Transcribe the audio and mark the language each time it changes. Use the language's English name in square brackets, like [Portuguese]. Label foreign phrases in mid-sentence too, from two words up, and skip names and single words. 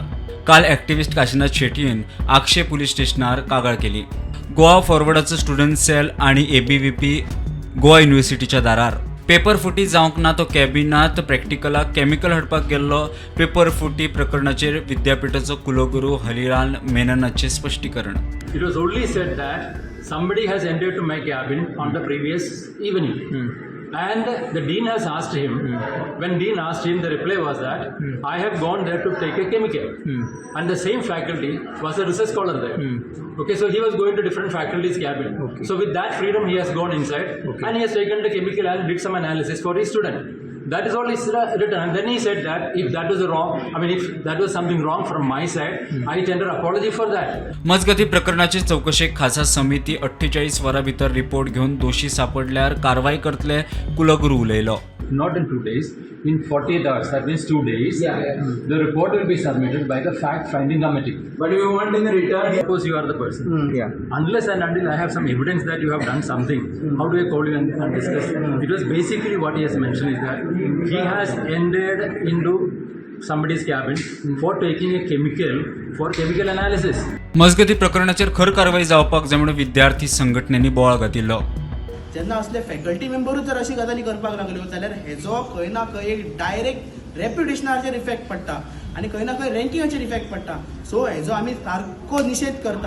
[Konkani] काल एक्टिव्हिस्ट काशीनाथ शेटयेन आक्षे पुलीस स्टेशनार कागाळ केली. गोवा फॉरवर्डाचो [English] student cell [Konkani] आणि ABVP गोवा युनिव्हर्सिटीच्या दारार पेपर फुटी जावंक ना तो कॅबिनात प्रॅक्टिकलाक केमिकल हाडपाक गेल्लो. पेपर फुटी प्रकरणाचेर विद्यापीठाचो कुलगुरू हरिलाल मेननाचें स्पश्टीकरण. [English] It was only said that somebody has entered to my cabin on the previous evening. And the dean has asked him, when dean asked him, the reply was that I have gone there to take a chemical. And the same faculty was a research scholar there. Okay, so he was going to different faculty's cabin. So with that freedom, he has gone inside and he has taken the chemical and did some analysis for his student. That is all is written. And then he said that if that was if that was something wrong from my side, I tender apology for that. [Konkani] मजगती प्रकरणाची चौकशेक खासा समिती 48 वरां भितर रिपोर्ट घेवन दोशी सापडल्यार कारवाई करतले, कुलगुरू उलयलो. [English] Not in 2 days, in 48 hours, that means 2 days, the report will be submitted by the fact-finding committee. But if you want in the return, suppose you are the person. Unless and until I have some evidence that you have done something, how do I call you and discuss? It was basically what he has mentioned is that he has entered into somebody's cabin for taking a chemical for chemical analysis. [Konkani] मजगती प्रकरणाचेर खर कारवाई जावपाक जाय म्हणून विद्यार्थी संघटनेनी बोवाळ घातिल्लो. जेन्ना असले फॅकल्टी मेंबरूच जर अशी गजाली करपाक लागल्यो जाल्यार हेजो खंय ना खंय एक डायरेक्ट रेप्युटेशनाचेर इफेक्ट पडटा आनी खंय ना खंय रँकिंगाचेर इफेक्ट पडटा. सो हेजो आमी सारको निशेध करता.